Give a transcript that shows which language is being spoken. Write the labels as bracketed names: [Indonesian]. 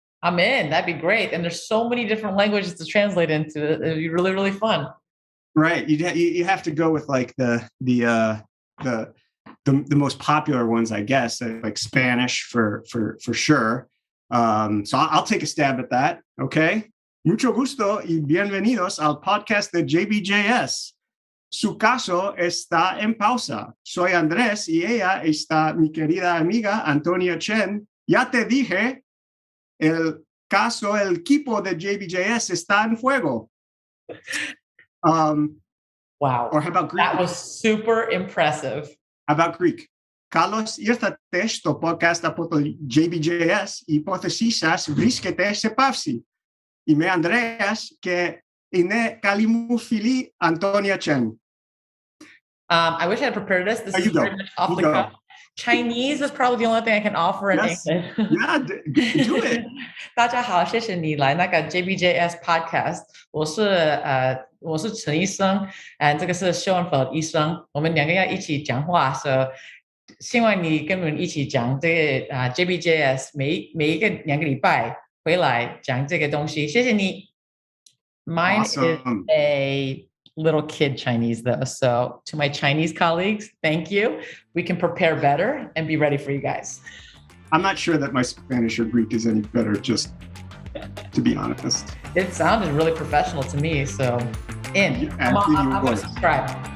[English] I'm in. That'd be great. And there's so many different languages to translate into. It'd be really, really fun. Right. You have to go with like the most popular ones, I guess, like Spanish for sure. So I'll take a stab at that. Okay. [Spanish] Mucho gusto y bienvenidos al podcast de JBJS. Su caso está en pausa. Soy Andrés y ella está mi querida amiga Antonia Chen. Ya te dije, el equipo de JBJS está en fuego. [English] Wow. Or how about Greek? That was super impressive. How about Greek? [Greek] Kalos ήρθατε στο podcast από το JBJS, υπόθεση σας βρίσκεται σε παύση. Είμαι Ανδρέας και είναι καλή μου φίλη Antonia Chen. [English] I wish I had prepared this. This is very much off the cuff. Chinese is probably the only thing I can offer in English. Yeah, do it. [Chinese] 大家好，谢谢你来那个 JBJS podcast。我是陈医生，这个是秀恩福医生，我们两个要一起讲话，希望你跟我们一起讲这个JBJS 每一个2个礼拜回来讲这个东西。谢谢你。 [English] Mine Awesome. is a little kid Chinese though. So to my Chinese colleagues, thank you. We can prepare better and be ready for you guys. I'm not sure that my Spanish or Greek is any better, just to be honest. It sounded really professional to me. So I'm going to subscribe.